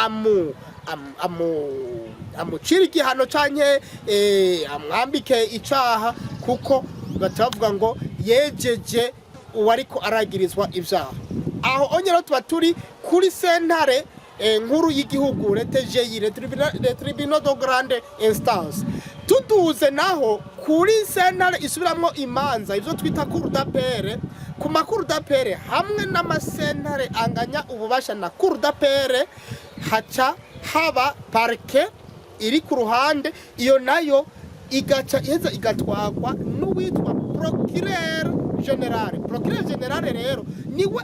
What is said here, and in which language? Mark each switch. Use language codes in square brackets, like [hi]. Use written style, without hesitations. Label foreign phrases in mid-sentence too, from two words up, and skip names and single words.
[rn] amucire igihano canke amwambike icaha kuko batavuga ngo yejeje uwariko aragirizwa ivyaha aho onyero tuba turi kuri sentare nkuru y'igihugu RTGI [fr] le tribunal de grande instance [rn] tuduze naho kuri sentare isubiramwo imanza ivyo twita [fr] cour d'appel [rn] ku makuru d'appel hamwe n'amasentare anganya ububasha na [fr] cour d'appel [rn] haca haba parquet iri ku ruhande iyo nayo igaca iheza igatwagwa n'uwitwa [fr] procureur general [rn] rero niwe